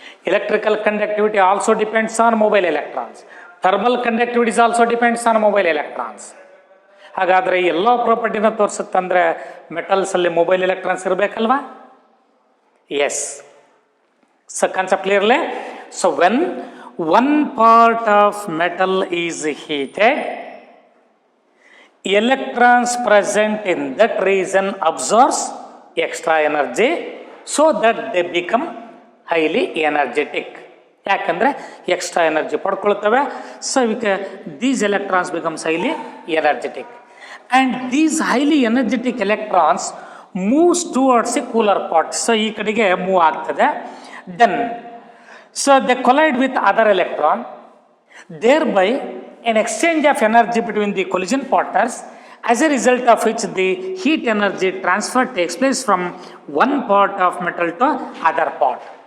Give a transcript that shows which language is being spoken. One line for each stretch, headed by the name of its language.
English: Electrical conductivity also depends on mobile electrons. Thermal conductivity also depends on mobile electrons.
Kannada: ಹಾಗಾದರೆ ಎಲ್ಲ ಪ್ರಾಪರ್ಟಿನ ತೋರಿಸುತ್ತಂದರೆ ಮೆಟಲ್ಸಲ್ಲಿ mobile electrons ಇರಬೇಕಲ್ವಾ? S. So concept clearly.
English: So when one part of metal is heated, electrons present in that region absorbs extra energy so that they become highly energetic.
Kannada: ಯಾಕಂದರೆ extra energy ಪಡ್ಕೊಳ್ತವೆ.
English: So ಇದಕ್ಕೆ these electrons becomes highly energetic and these highly energetic electrons moves towards a cooler part.
Kannada: So ಈ ಕಡೆಗೆ move ಆಗ್ತದೆ. Then so
English: They collide with other electron, thereby an exchange of energy between the collision partners, as a result of which the heat energy transfer takes place from one part of metal to other part.